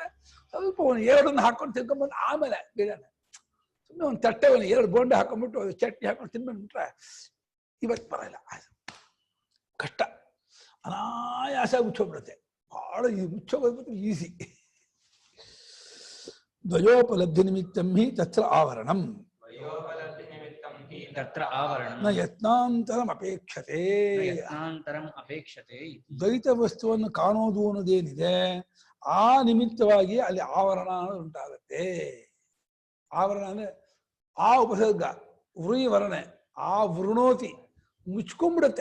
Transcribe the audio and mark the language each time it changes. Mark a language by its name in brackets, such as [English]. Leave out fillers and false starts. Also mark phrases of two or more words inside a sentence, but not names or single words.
[Kannada] ಸ್ವಲ್ಪ ಒಂದು ಎರಡನ್ನು ಹಾಕೊಂಡು ತಿನ್ಕೊಂಡ್ಬಂದು ಆಮೇಲೆ ಬೇಡ ಸುಮ್ಮನೆ ಒಂದು ತಟ್ಟೆ ಒಂದು 2 ಬೋಂಡ ಹಾಕೊಂಡ್ಬಿಟ್ಟು ಚಟ್ನಿ ಹಾಕೊಂಡು ತಿನ್ಬಂದ್ಬಿಟ್ರೆ ಇವತ್ತು ಬರಲ್ಲ. ಕಷ್ಟ ಅನಾಯಾಸ ಮುಚ್ಚೋಗ್ಬಿಡುತ್ತೆ. ಬಹಳ ಮುಚ್ಚೋಗೋದ್ಬಿಟ್ಟು ಈಸಿ. [Sanskrit] ದ್ವಯೋಪಲಬ್ಧಿ ನಿಮಿತ್ತಂ ಹಿ ತತ್ರ ಆವರಣಂ. ತತ್ರ ಆವರಣಂ ನ ಯತ್ನಾಂತರಂ ಅಪೇಕ್ಷತೆ. ನ ಯತ್ನಾಂತರಂ ಅಪೇಕ್ಷತೆ. [Kannada] ದ್ವೈತ ವಸ್ತುವನ್ನು ಕಾಣೋದು ಅನ್ನೋದೇನಿದೆ ಆ ನಿಮಿತ್ತವಾಗಿ ಅಲ್ಲಿ ಆವರಣ ಅನ್ನೋದು ಉಂಟಾಗತ್ತೆ. ಆವರಣ ಅಂದ್ರೆ [Sanskrit] ಆ ಉಪಸರ್ಗ ವೃಣೆ ಆ ವೃಣೋತಿ [Kannada] ಮುಚ್ಕೊಂಡ್ಬಿಡುತ್ತೆ.